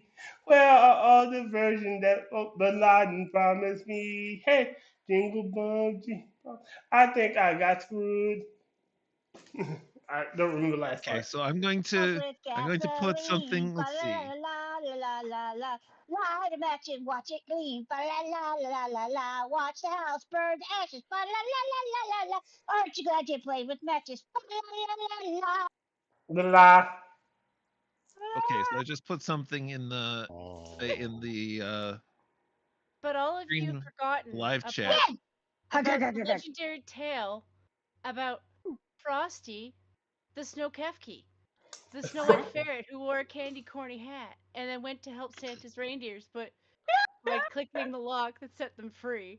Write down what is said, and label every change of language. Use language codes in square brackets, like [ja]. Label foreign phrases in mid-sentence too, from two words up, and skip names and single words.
[en] Where are all the versions that Bin Laden promised me? Hey, jingle bump, I think I got screwed. I don't remember the last Okay, part. so I'm going to put something. Let's see. Light a match and watch it gleam. Fa la la la la la. Watch the house burn to ashes. Fa la la la la la la. Aren't you glad you played with matches? Fa la la la la. La. Okay, so I just put something in the But all of you have forgotten live about chat. the legendary tale about Frosty, the snow Kefki, the snow white ferret who wore a candy corny hat and then went to help Santa's reindeers, but by clicking the lock that set them free.